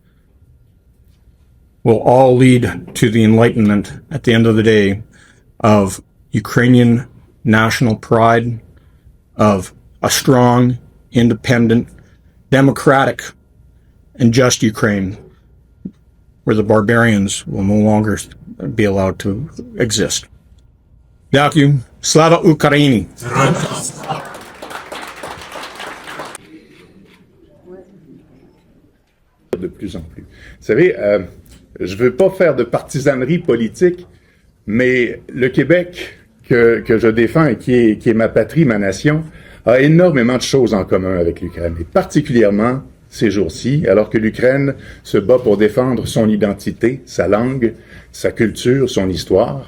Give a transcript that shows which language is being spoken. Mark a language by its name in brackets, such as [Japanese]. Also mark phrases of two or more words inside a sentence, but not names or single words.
[English] will all lead to the enlightenment at the end of the day of Ukrainian national pride, of a strong, independent, democratic, and just Ukraine, where the barbarians will no longer be allowed to exist. [Ukrainian] Дякую. Слава Україні! [French] De plus en plus. Vous savez, je veux pas faire de partisanerie politique, mais le Québec que je défends et qui est ma patrie, ma nation, a énormément de choses en commun avec l'Ukraine, et particulièrement ces jours-ci, alors que l'Ukraine se bat pour défendre son identité, sa langue, sa culture, son histoire.